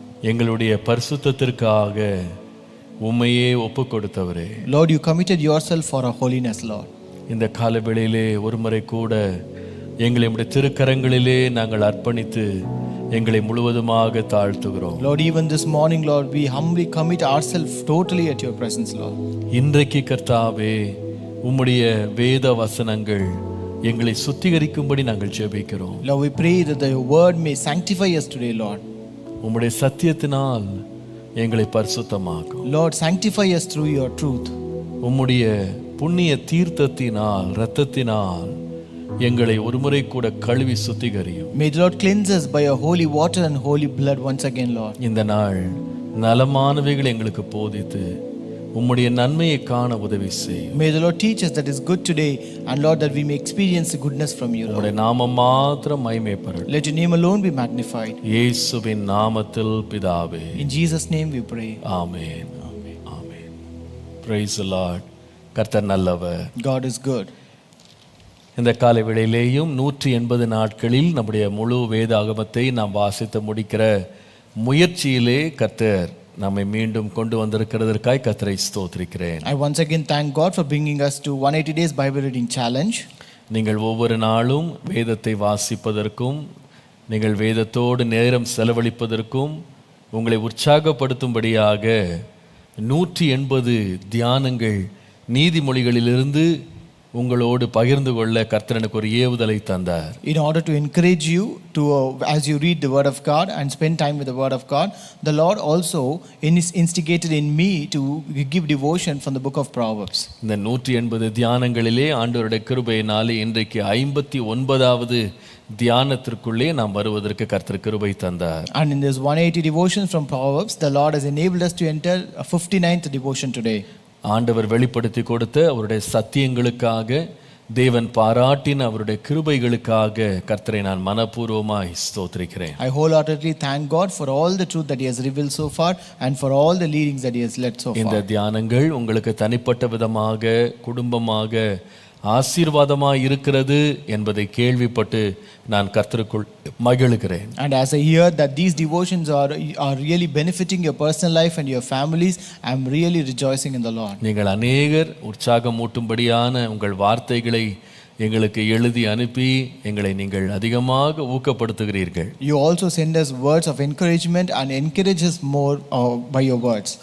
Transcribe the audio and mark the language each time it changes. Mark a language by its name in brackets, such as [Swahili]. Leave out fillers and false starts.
[Tamil] எங்களுடைய பரிசுத்தத்திற்காக உம்மையே ஒப்பு கொடுத்தவரே, [English] Lord, you committed yourself for our holiness, Lord. [Tamil] இந்த காலவேளையிலே ஒரு முறை கூட எங்களை உம்முடைய திருக்கரங்களிலே நாங்கள் அர்ப்பணித்து எங்களை முழுவதுமாக தாழ்த்துகிறோம். [English] Lord, even this morning, Lord, we humbly commit ourselves totally at your presence, Lord. [Tamil] இன்றைக்கு கர்த்தாவே, உம்முடைய வேத வசனங்கள் எங்களை சுத்திகரிக்கும்படி நாங்கள் ஜெபிக்கிறோம். [English] Lord, we pray that the word may sanctify us today, Lord. [Tamil] உம்முடைய சத்தியத்தினால் எங்களை பரிசுத்தமாக்கும். [English] Lord, sanctify us through your truth. [Tamil] உம்முடைய புண்ணிய தீர்த்தத்தினால் இரத்தத்தினால் எங்களை ஒருமுறை கூட கழுவி சுத்திகரியும். [English] May the Lord cleanse us by your holy water and holy blood once again, Lord. [Tamil] இந்த நாள் நலமானவைகளை எங்களுக்கு போதித்து உம்முடைய நன்மையை காண உதவி செய்யும். [English] May the Lord teach us that is good today, and Lord, that we may experience the goodness from you, Lord. [Tamil] உம்முடைய நாமம் மாத்திரம் மகிமைப்படட்டும். [English] Let your name alone be magnified. [Tamil] இயேசுவின் நாமத்தில் பிதாவே. [English] In Jesus' name we pray. [Tamil] Amen. Amen. [English] Praise the Lord. [Tamil] கர்த்தர் நல்லவர். [English] God is good. [Tamil] இந்த காலை வேளையிலேயும் 180 நாட்களில் நம்முடைய முழு வேதாகமத்தை நாம் வாசித்து முடிக்கிற முயற்சியிலே கர்த்தர் நம்மை மீண்டும் கொண்டு வந்திருக்கிறதற்காய் கர்த்தரை ஸ்தோத்திரிக்கிறேன். [English] I once again thank God for bringing us to 180 days Bible reading challenge. [Tamil] நீங்கள் ஒவ்வொரு நாளும் வேதத்தை வாசிப்பதற்கும் நீங்கள் வேதத்தோடு நேரம் செலவழிப்பதற்கும் உங்களை உற்சாகப்படுத்தும்படியாக 180 தியானங்கள் நீதிமொழிகளிலிருந்து உங்களோடு பகிர்ந்து கொள்ள கர்த்தர் எனக்கு ஒரு ஏவுதலை தந்தார். [English] In order to encourage you to as you read the word of God and spend time with the word of God, the Lord also instigated in me to give devotion from the book of Proverbs. [Tamil] இந்த 180 தியானங்களிலே ஆண்டவருடைய கிருபையினாலே இன்றைக்கு 59வது தியானத்திற்குள்ளே நாம் வருவதற்கு கர்த்தர் கிருபை தந்தார். [English] And in this 180 devotions from Proverbs, the Lord has enabled us to enter a 59th devotion today. [Tamil] ஆண்டவர் வெளிப்படுத்தி கொடுத்த அவருடைய சத்தியங்களுக்காக தேவன் பாராட்டின அவருடைய கிருபைகளுக்காக கர்த்தரை நான் மனப்பூர்வமாய் ஸ்தோத்திரிக்கிறேன். [English] I wholeheartedly thank God for all the truth that He has revealed so far and for all the leadings that He has led so [Tamil] இந்த [English] far. [Tamil] தியானங்கள் உங்களுக்கு தனிப்பட்ட விதமாக குடும்பமாக ஆசீர்வாதமாய் இருக்கிறது என்பதை கேள்விப்பட்டு நான் கர்த்தருக்குள் மகிழுகிறேன். [English] And as I hear that these devotions are really benefiting your personal life and your families, I am really rejoicing in the Lord. [Tamil] நீங்கள் அநேகர் உற்சாகமூட்டும்படியான உங்கள் வார்த்தைகளை எங்களுக்கு எழுதி அனுப்பி எங்களை நீங்கள் அதிகமாக ஊக்கப்படுத்துகிறீர்கள். [English] You also send us words of encouragement and encourage us more by your words.